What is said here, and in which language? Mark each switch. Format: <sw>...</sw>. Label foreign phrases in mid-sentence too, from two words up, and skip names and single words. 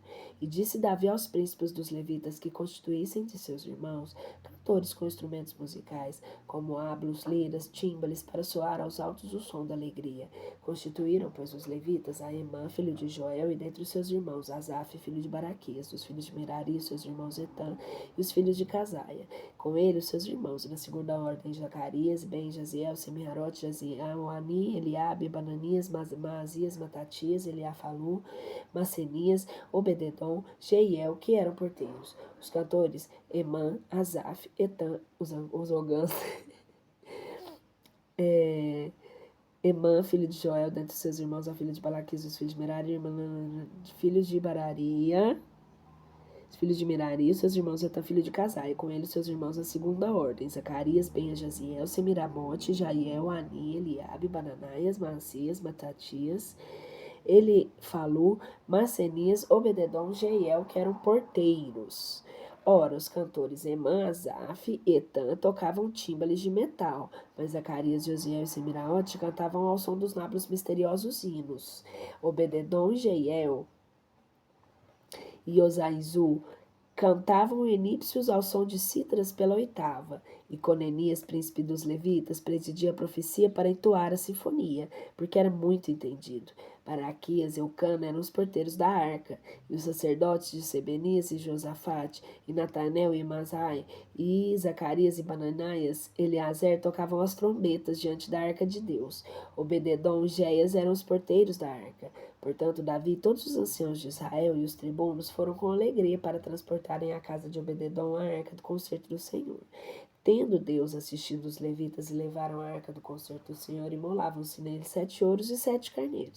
<pt>E disse Davi aos príncipes dos levitas que constituíssem de seus irmãos cantores com instrumentos musicais, como ábulos, liras, tímbales, para soar aos altos o som da alegria. Constituíram, pois, os levitas a Emã, filho de Joel, e dentre os seus irmãos Asaf, filho de Baraquias, dos filhos de Merari, os seus irmãos Etã, e os filhos de Casaia. Com ele, os seus irmãos, e na segunda ordem, Zacarias, Ben, Jaziel, Semiharote, Jaziel, Ani, Eliabe, Bananias, Maazias, Matatias, Eliafalu, Macenias, Obededom, Jeiel, que eram porteiros. Os cantores, Emã, Asaf, Etã, os ogãs, Emã, filho de Joel, dentre seus irmãos, a filha de Balaquis, os filhos de Merari, filhos de Bararia, os filhos de Merari, seus irmãos Etã, filho de Casai, com ele seus irmãos a segunda ordem, Zacarias, Ben, Jaziel, Semiramote, Jaiel, Ani, Eliabe, Bananaias, Macias, Matatias, Elifalu, Macenias, Obededom, Jeiel, que eram porteiros. Ora, os cantores Emã, Asaf e Etã tocavam tímbales de metal, mas Zacarias, Josiel e Semiraote cantavam ao som dos nabros misteriosos hinos. Obededom, Jeiel e Osaizu cantavam enípcios ao som de cítaras pela oitava, e Conenias, príncipe dos levitas, presidia a profecia para entoar a sinfonia, porque era muito entendido. Baraquias e Eucana eram os porteiros da arca, e os sacerdotes de Sebenias e Josafate, e Natanel e Masai, e Zacarias e Bananaias, Eleazer tocavam as trombetas diante da arca de Deus. Obededom e Géias eram os porteiros da arca. Portanto, Davi e todos os anciãos de Israel e os tribunos foram com alegria para transportarem à casa de Obededom a arca do concerto do Senhor. Tendo Deus assistido os levitas e levaram a arca do concerto do Senhor, imolavam-se nele 7 ouros e 7 carneiros.</pt>